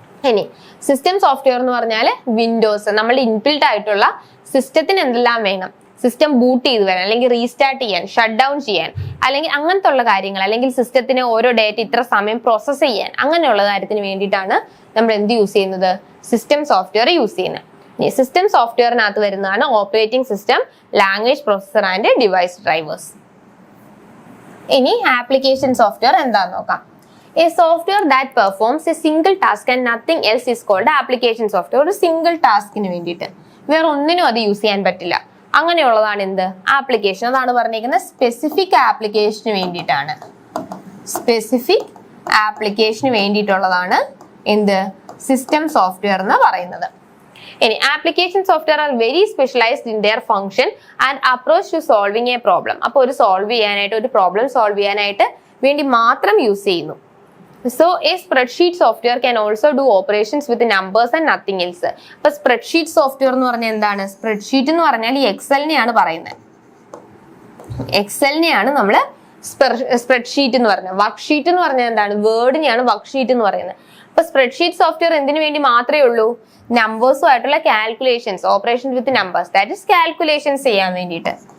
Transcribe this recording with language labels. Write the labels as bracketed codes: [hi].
[ml] ഇനി system software എന്ന് പറഞ്ഞാൽ വിൻഡോസ്, നമ്മളുടെ ഇൻബിൽറ്റ് ആയിട്ടുള്ള സിസ്റ്റത്തിന് എന്തെല്ലാം വേണം, സിസ്റ്റം ബൂട്ട് ചെയ്ത് വരാൻ അല്ലെങ്കിൽ റീസ്റ്റാർട്ട് ചെയ്യാൻ, ഷട്ട് ഡൗൺ ചെയ്യാൻ, അല്ലെങ്കിൽ അങ്ങനത്തെ ഉള്ള കാര്യങ്ങൾ, അല്ലെങ്കിൽ സിസ്റ്റത്തിന് ഓരോ ഡേറ്റ് ഇത്ര സമയം പ്രോസസ്സ് ചെയ്യാൻ, അങ്ങനെയുള്ള കാര്യത്തിന് വേണ്ടിയിട്ടാണ് നമ്മൾ എന്ത് യൂസ് ചെയ്യുന്നത്? സിസ്റ്റം സോഫ്റ്റ്വെയർ യൂസ് ചെയ്യുന്നത്. സിസ്റ്റം സോഫ്റ്റ്വെയറിനകത്ത് വരുന്നതാണ് operating system, language processor and device drivers. ഇനി ആപ്ലിക്കേഷൻ സോഫ്റ്റ്വെയർ എന്താന്ന് നോക്കാം. [en] A software that performs a single task and nothing else is called application software. [ml] ഒരു സിംഗിൾ ടാസ്കിന് വേണ്ടിയിട്ട് വേറെ ഒന്നിനും അത് യൂസ് ചെയ്യാൻ പറ്റില്ല, അങ്ങനെയുള്ളതാണ് എന്ത്? ആപ്ലിക്കേഷൻ. അതാണ് പറഞ്ഞിരിക്കുന്നത് സ്പെസിഫിക് ആപ്ലിക്കേഷന് വേണ്ടിയിട്ടാണ്. സ്പെസിഫിക് ആപ്ലിക്കേഷന് വേണ്ടിയിട്ടുള്ളതാണ് എന്ത്? സിസ്റ്റം സോഫ്റ്റ്വെയർ എന്ന് പറയുന്നത്. ഇനി [en] Application software are very specialised in their function and approach to solving a problem. [ml] അപ്പോൾ ഒരു പ്രോബ്ലം സോൾവ് ചെയ്യാനായിട്ട് വേണ്ടി മാത്രം യൂസ് ചെയ്യുന്നു. [en] So a spreadsheet software can also do operations with numbers and nothing else. [ml] അപ്പൊ സ്പ്രെഡ്ഷീറ്റ് സോഫ്റ്റ്വെയർ എന്ന് പറഞ്ഞാൽ എന്താണ്? സ്പ്രെഡ്ഷീറ്റ് എന്ന് പറഞ്ഞാൽ ഈ എക്സലിനെയാണ് പറയുന്നത്. എക്സലിനെയാണ് നമ്മൾ സ്പ്രെഡ്ഷീറ്റ് എന്ന് പറയുന്നത്. വർക്ക് ഷീറ്റ് എന്ന് പറഞ്ഞാൽ എന്താണ്? വേർഡിനെയാണ് വർക്ക് ഷീറ്റ് എന്ന് പറയുന്നത്. അപ്പൊ സ്പ്രെഡ്ഷീറ്റ് സോഫ്റ്റ്വെയർ എന്തിനു വേണ്ടി മാത്രമേ ഉള്ളൂ? നമ്പേഴ്സും ആയിട്ടുള്ള calculations, [en] operations with numbers, that is [ml] calculations ചെയ്യാൻ വേണ്ടിയിട്ട്.